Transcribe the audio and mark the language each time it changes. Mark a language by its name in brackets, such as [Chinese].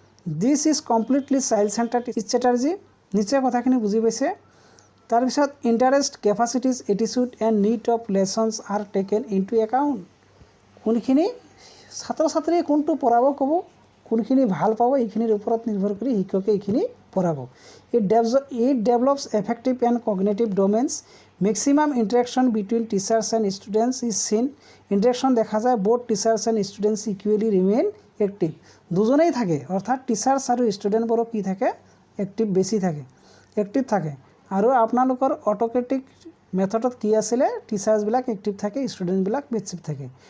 [English] This is completely child centered strategy. [Assamese] নিশ্চয় কথাখিনি বুজি পাইছে। [English] তাৰপিছত interest, কেপাচিটিজ, এটিচিউড and need of lessons R taken into account. [Assamese] কোনখিনি ছাত্ৰ ছাত্ৰীয়ে কোনটো পঢ়াব ক'ব, কোনখিনি ভাল পাব, এইখিনিৰ ওপৰত নিৰ্ভৰ কৰি শিক্ষকে এইখিনি পঢ়াব। [English] It develops affective and cognitive domains. Maximum interaction between teachers and students is seen. Interaction [Assamese] দেখা যায় [English] Both teachers and students equally remain active. [Assamese] দুজনেই থাকে, অৰ্থাৎ টিচাৰ্ছ আৰু ষ্টুডেণ্টবোৰো কি থাকে, এক্টিভ বেছি থাকে, এক্টিভ থাকে। আৰু আপোনালোকৰ অট'ক্ৰেটিক মেথডত কি আছিলে, টিচাৰ্ছবিলাক এক্টিভ থাকে, ষ্টুডেণ্টবিলাক পেছিভ থাকে।